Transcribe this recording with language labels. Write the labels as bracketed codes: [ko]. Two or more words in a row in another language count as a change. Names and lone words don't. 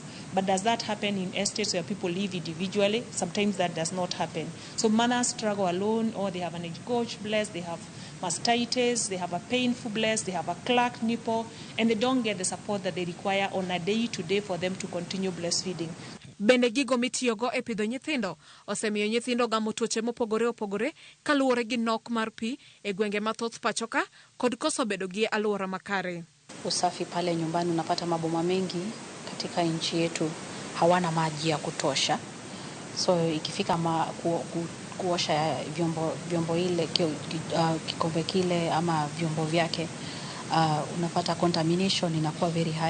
[en] But does that happen in estates where people live individually? Sometimes that does not happen. So mothers struggle alone, or they have an egorged breast, they have mastitis, they have a painful breast, they have a cracked nipple, and they don't get the support that they require on a day-to-day for them to continue breastfeeding. [luo] Bende gigo mitiyogo e pidho nyithindo osemiyo nyithindo gamo tuoche mopogore opogore kaluwore gi nok mar pi e gwenge mathoth pachoka kod koso bedo gi alwora makare. [sw] Usafi pale nyumbani, unapata maboma mengi katika nchi yetu hawana maji ya kutosha. So ikifika kuosha vyombo ile kikombe kile ama vyombo vyake, unapata contamination inakuwa [en] very high.